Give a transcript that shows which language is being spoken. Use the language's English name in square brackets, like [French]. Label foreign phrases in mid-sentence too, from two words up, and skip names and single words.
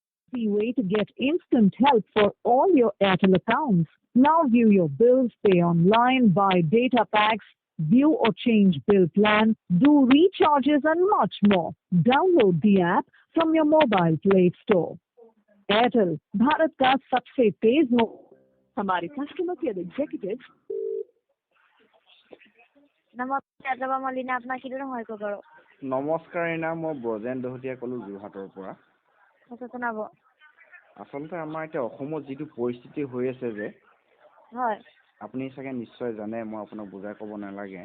[English] The way to get instant help for all your Airtel accounts. Now view your bills, pay online, buy data packs, view or change bill plan, do recharges and much more. Download the app from your mobile Play Store. Airtel, [Hindi] भारत का सबसे तेज हमारे [English] customer care executive [Assamese] নমস্কাৰ মলিনা আপোনাক কিদৰে সহায় কৰিব পাৰো নমস্কাৰ ইনা মই ব্ৰজেন দহতীয়া কলো যোৰহাটৰ পৰা জনাব আচলতে আমাৰ এতিয়া অসমত যিটো পৰিস্থিতি হৈ আছে যে হয় আপুনি চাগে নিশ্চয় জানে মই আপোনাক বুজাই ক'ব নালাগে